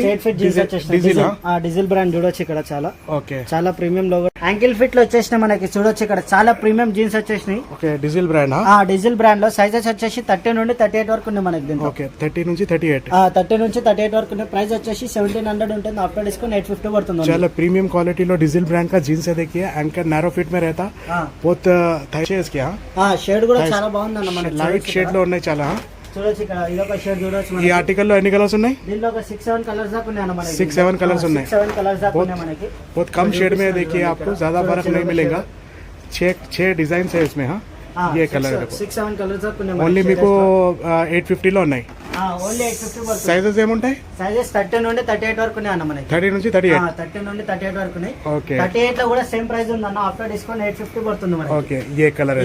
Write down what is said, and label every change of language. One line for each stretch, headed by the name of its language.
Telugu: Straight fit jeans వచ్చేసినాం. Diesel brand చూడొచ్చు ఇక్కడ చాలా ఓకే, చాలా ప్రీమియం లోగో. యాంకిల్ ఫిట్ లో వచ్చేసిన మనకి చూడొచ్చు ఇక్కడ చాలా ప్రీమియం జీన్స్ వచ్చేసినాయి. Okay, diesel brand. Diesel brand లో సైజెస్ వచ్చేసి 30 నుండి 38 వరకు ఉంది మనకి దీంట్లో. ఓకే, 30 నుంచి 38. 30 నుంచి 38 వరకు ఉంది. ప్రైస్ వచ్చేసి 1700 ఉంటుంది, ఆఫ్టర్ డిస్కౌంట్ 850 పడుతుంది.
Hindi: చాలా ప్रीमियम क्वालिटी लो डीजल ब्रांड का जीन्स है देखिए, एंकर नैरो फिट में रहता, बहुत थैशेस क्या
Telugu: షేడ్ కూడా చాలా బాగుంది అన్న మనకి. लाइट शेड లో ఉన్నాయి చాలా. చూడొచ్చు ఇక్కడ ఇదొక షేడ్ చూడొచ్చు ఈ మనకి. ఆర్టికల్ లో ఎన్ని కలర్స్ ఉన్నాయి? దీంట్లో ఒక 6-7 కలర్స్ దాకా ఉన్నాయి అన్న మనకి. 6-7 कलर्स ఉన్నాయి. 6-7 कलर्स दाखा ఉన్నాయి మనకి.
Hindi: बहुत कम शेड में देखिए, आपको ज्यादा फर्क नहीं मिलेगा. 6 डिजाइन है इसमें. हाँ, ये कलर है
Telugu: 6-7 कलर्स దాకా ఉన్నాయి ఓన్లీ మనకి. మీకు 850 లో ఉన్నాయి. ఓన్లీ 850 పడుతుంది. సైజెస్ ఏముంటాయి? సైజెస్ 30 నుండి 38 వరకు ఉన్నాయి అన్న మనకి. 30 నుంచి 38. 30 నుండి 38 వరకు ఉన్నాయి. ఓకే, 38 లో కూడా సేమ్ ప్రైస్ ఉంది అన్న, ఆఫ్టర్ డిస్కౌంట్ 850 పడుతుంది మనకి.
Hindi: ఓకే, ये कलर है